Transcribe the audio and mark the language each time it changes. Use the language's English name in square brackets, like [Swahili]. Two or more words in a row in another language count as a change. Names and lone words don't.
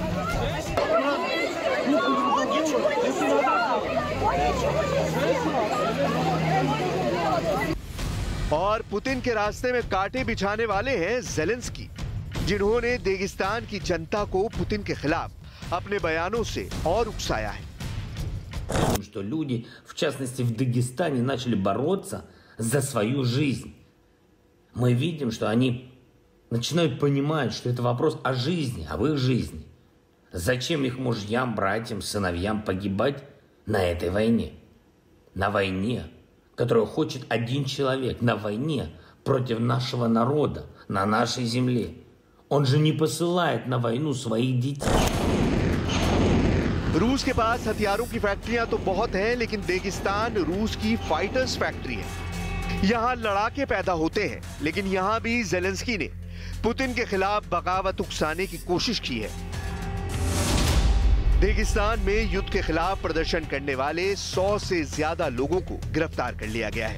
[Hindi] और पुतिन के रास्ते में कांटे बिछाने वाले हैं ज़ेलेंस्की, जिन्होंने देगिस्तान की जनता को पुतिन के खिलाफ अपने बयानों से और उकसाया है। [Russian] Что люди, в частности в Дагестане, начали бороться за свою жизнь. Мы видим, что они начинают понимать, что это вопрос о жизни, об их жизни. Зачем их мужьям, братьям, сыновьям погибать на этой войне? На войне, которую хочет один человек, на войне против нашего народа, на нашей земле. Он же не посылает на войну своих детей. [Hindi] रूस के पास हथियारों की फैक्ट्रियां तो बहुत हैं, लेकिन देगिस्तान रूस की [English] fighters factory [Hindi] है। यहां लड़ाके पैदा होते हैं, लेकिन यहां भी ज़ेलेंस्की ने पुतिन के खिलाफ बगावत उकसाने की कोशिश की है। देगिस्तान में युद्ध के खिलाफ प्रदर्शन करने वाले 100 से ज्यादा लोगों को गिरफ्तार कर लिया गया है।